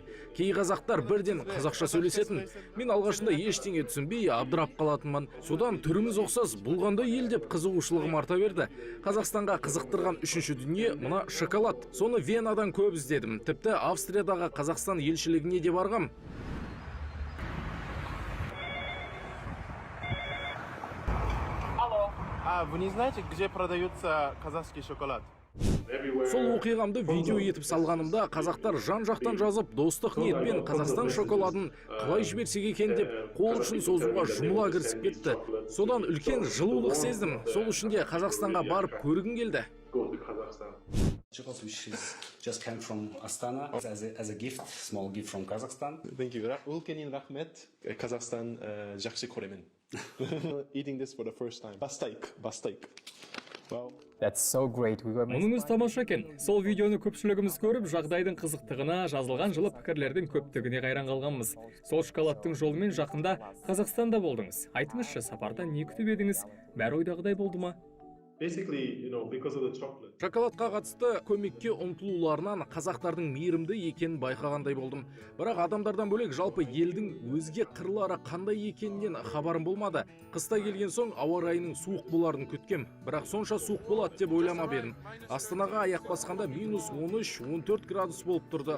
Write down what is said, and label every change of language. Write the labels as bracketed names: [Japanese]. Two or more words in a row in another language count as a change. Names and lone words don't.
[Kazakh] Кей қазақтар бірден қазақша сөйлесетін. Мен алғашында ештеңе түсінбей абдырап қалатынмын. Содан түріміз ұқсас, бұл қандай ел деп қызығушылығым арта берді. Қазақстанға қызықтырған үшінші дүние мына шоколад. Соны Венадан көп іздедім. Тіпті Австриядағы Қазақстан елшілігіне де барғам. Алло. [Russian] Вы не знаете, где продается казахский шоколад? [Kazakh] Сол оқиғамды видео етіп салғанымда қазақтар жан-жақтан жазып, достық ниетпен Қазақстан шоколадын қалай жіберсек екен деп қол ұшын созуға жұмыла кірісіп кетті. Содан үлкен жылулық сездім. Сол үшін де Қазақстанға барып көргім келді. [English] Chocolate which just came from Astana as a gift, small gift from Kazakhstan. Thank you. [Kazakh] Ülkenin rahmet. Kazakhstan жақсы көремін. [English] Eating this for the first time. [Kazakh] Бастайық. Wow. [English] That's so great. [Kazakh] Мұныңыз тамаша екен. Сол видеоны көпшілігіміз көріп, жағдайдың қызықтығына, жазылған жылы пікірлердің көптігіне қайран қалғанбыз. Сол шоколадтың жолымен жақында Қазақстанда болдыңыз. Айтыңызшы, сапарда не күтіп едіңіз? Бәрі ойдағыдай болды ма? [English] Because of the chocolate. [Kazakh] Шоколадқа қатысты көмекке ұмтылуларынан қазақтардың мейірімді екенін байқағандай болдым. Бірақ адамдардан бөлек жалпы елдің өзге қырлары қандай екенінен хабарым болмады. Қыста келген соң ауа райының суық боларын күткем. Бірақ сонша суық болады деп ойламап едім. Астанаға аяқ басқанда -13-14 градус болып тұрды.